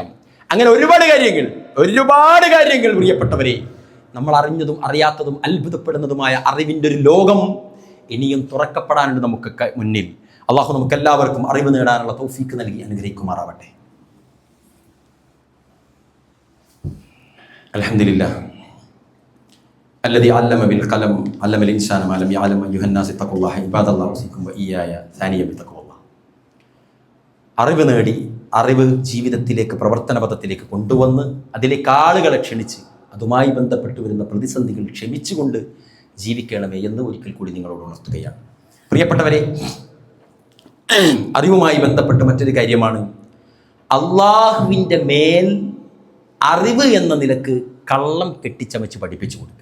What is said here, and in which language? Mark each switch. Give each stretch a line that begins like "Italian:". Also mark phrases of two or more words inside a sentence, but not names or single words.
Malayalam: അങ്ങനെ ഒരുപാട് കാര്യങ്ങൾ പ്രിയപ്പെട്ടവരെ, നമ്മൾ അറിഞ്ഞതും അറിയാത്തതും അത്ഭുതപ്പെടുന്നതുമായ അറിവിൻ്റെ ഒരു ലോകം ഇനിയും തുറക്കപ്പെടാനുണ്ട് നമുക്ക് മുന്നിൽ. അള്ളാഹു നമുക്കെല്ലാവർക്കും അറിവ് നേടാനുള്ള തൗഫീക്ക് നൽകി അനുഗ്രഹിക്കുമാറാവട്ടെ.
Arabic: അൽഹംദുലില്ലാഹ് الذي علم بالقلم علم الإنسان ما لم يعلم أيها الناس اتقوا الله عباد الله أوصيكم وإياي ثانيا بتقوى الله.
Malayalam: അറിവ് നേടി അറിവ് ജീവിതത്തിലേക്ക് പ്രവർത്തനപഥത്തിലേക്ക് കൊണ്ടുവന്ന് അതിലേക്ക് ആളുകളെ ക്ഷണിച്ച് അതുമായി ബന്ധപ്പെട്ട് വരുന്ന പ്രതിസന്ധികൾ ക്ഷമിച്ചുകൊണ്ട് ജീവിക്കണമേ എന്ന് ഒരിക്കൽ കൂടി നിങ്ങളോട് ഉണർത്തുകയാണ്. പ്രിയപ്പെട്ടവരെ, അറിവുമായി ബന്ധപ്പെട്ട് മറ്റൊരു കാര്യമാണ് അള്ളാഹുവിൻ്റെ മേൽ അറിവ് എന്ന നിലക്ക് കള്ളം കെട്ടിച്ചമച്ച് പഠിപ്പിച്ചു കൊടുക്കുക.